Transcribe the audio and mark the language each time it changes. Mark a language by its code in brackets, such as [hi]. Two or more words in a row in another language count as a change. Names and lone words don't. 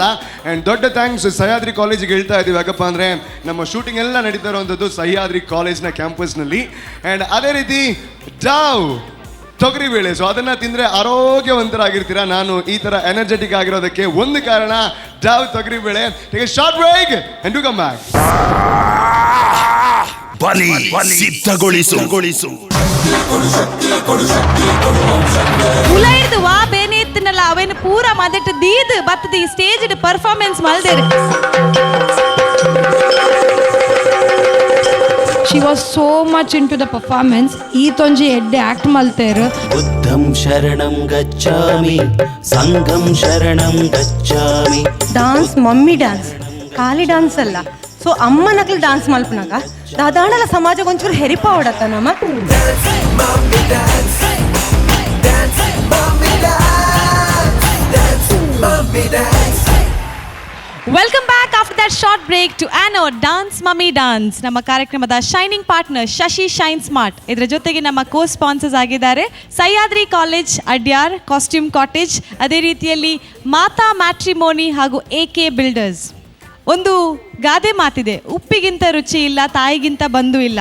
[kn] ಆ್ಯಂಡ್ ದೊಡ್ಡ ಥ್ಯಾಂಕ್ಸ್ ಸಹ್ಯಾದ್ರಿ ಕಾಲೇಜಿಗೆ ಹೇಳ್ತಾ ಇದ್ದೀವಿ. ಯಾಕಪ್ಪ ಅಂದರೆ ನಮ್ಮ ಶೂಟಿಂಗ್ ಎಲ್ಲ ನಡೀತಾ ಇರುವಂಥದ್ದು ಸಹ್ಯಾದ್ರಿ ಕಾಲೇಜ್ನ ಕ್ಯಾಂಪಸ್ನಲ್ಲಿ. ಆ್ಯಂಡ್ ಅದೇ ರೀತಿ ಡಾವ್ ತೊಗರಿಬೇಳೆ, ಸೊ ಅದನ್ನು ತಿಂದರೆ ಆರೋಗ್ಯವಂತರಾಗಿರ್ತೀರ. ನಾನು ಈ ಥರ ಎನರ್ಜೆಟಿಕ್ ಆಗಿರೋದಕ್ಕೆ ಒಂದು ಕಾರಣ ಡಾವ್ ತೊಗರಿಬೇಳೆ. [en] short break and do come back. [kn] ಬಲಿ ಸಿದ್ಧಗೊಳಿಸು. [tcy] ಉಲ ಹಿಡ್ದು ವಾ ಬೇನೆ ಇತ್ತನಲ್ಲ ಅವೇನು ಪೂರ ಮದಟ್ಟು ದೀದ್ ಬತ್ತದ ಈ [en] stage performance [tcy] ಮಲ್ದೇರು. [en] She was so much into the performance. [tcy] ಈ ತೊಂಜಿ ಎಡ್ಡೆ ಆಕ್ಟ್ ಮಲ್ತೇರು. [pi] ಬುದ್ಧಂ ಶರಣಂ ಗಚ್ಚಾಮಿ ಸಂಘಂ ಶರಣಂ ಗಚ್ಚಾಮಿ. [kn] ಡಾನ್ಸ್ ಮಮ್ಮಿ ಡ್ಯಾನ್ಸ್, ಖಾಲಿ ಡ್ಯಾನ್ಸ್ ಅಲ್ಲ. [tcy] ಸೊ ಅಮ್ಮನಕ್ಲು ಡ್ಯಾನ್ಸ್ ಮಲ್ಪನಾಗ ದಾದಾಂಡಲ ಸಮಾಜ ಒಂಚೂರು ಹೆರಿಪ ಹೊಡತ್ತ ನಮ್ಮ. [en] welcome back after that short break to another Dance Mummy Dance. [kn] ನಮ್ಮ ಕಾರ್ಯಕ್ರಮದ [en] shining partner [kn] ಶಶಿ ಶೈನ್ ಸ್ಮಾರ್ಟ್. ಇದರ ಜೊತೆಗೆ ನಮ್ಮ [en] co sponsors [kn] ಆಗಿದ್ದಾರೆ ಸಹ್ಯಾದ್ರಿ ಕಾಲೇಜ್, ಅಡ್ಯಾರ್ ಕಾಸ್ಟ್ಯೂಮ್ ಕಾಟೇಜ್, ಅದೇ ರೀತಿಯಲ್ಲಿ ಮಾತಾ ಮ್ಯಾಟ್ರಿಮೋನಿ ಹಾಗೂ AK ಬಿಲ್ಡರ್ಸ್. ಒಂದು ಗಾದೆ ಮಾತಿದೆ, ಉಪ್ಪಿಗಿಂತ ರುಚಿ ಇಲ್ಲ, ತಾಯಿಗಿಂತ ಬಂಧು ಇಲ್ಲ.